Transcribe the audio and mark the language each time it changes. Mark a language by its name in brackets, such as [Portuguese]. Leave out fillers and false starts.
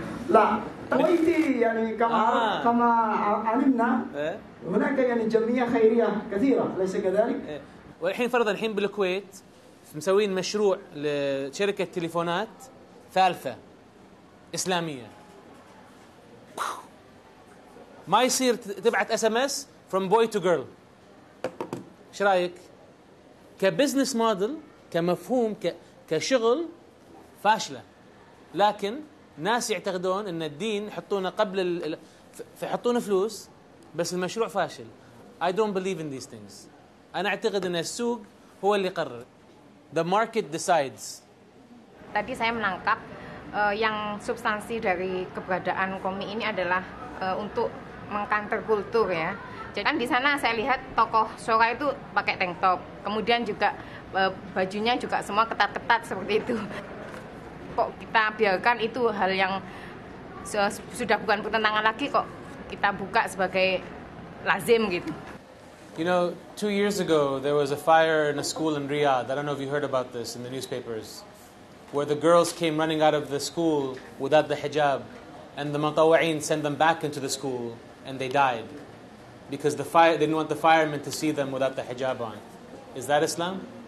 [Arabic] لا، كويتي يعني كما علمنا هناك يعني جمعية خيرية كثيرة، أليس كذلك؟ والحين فرضا الحين بالكويت مسوين مشروع لشركة تليفونات ثالثة إسلامية. ما يصير تبعت SMS [English] from boy to girl. [Arabic] ايش رايك؟ كبزنس موديل، كمفهوم، كشغل فاشلة. لكن ناس يعتقدون ان الدين يحطونه قبل يحطونه فلوس، بس المشروع فاشل. [English] I don't believe in these things. [Arabic] أنا أعتقد أن السوق هو اللي يقرر. [English] The market decides. [Indonesian] Tadi saya menangkap yang substansi dari keberadaan komik ini adalah untuk mengkanter kultur ya. Jadi kan di sana saya lihat tokoh Sora itu pakai tank top, kemudian juga bajunya juga semua ketat-ketat seperti itu. Kok kita biarkan itu hal yang sudah bukan pertentangan lagi, kok kita buka sebagai lazim gitu. [English] You know, 2 years ago there was a fire in a school in Riyadh. I don't know if you heard about this in the newspapers, where the girls came running out of the school without the hijab, and the Mutawa'in sent them back into the school, and they died because they didn't want the firemen to see them without the hijab on. Is that Islam?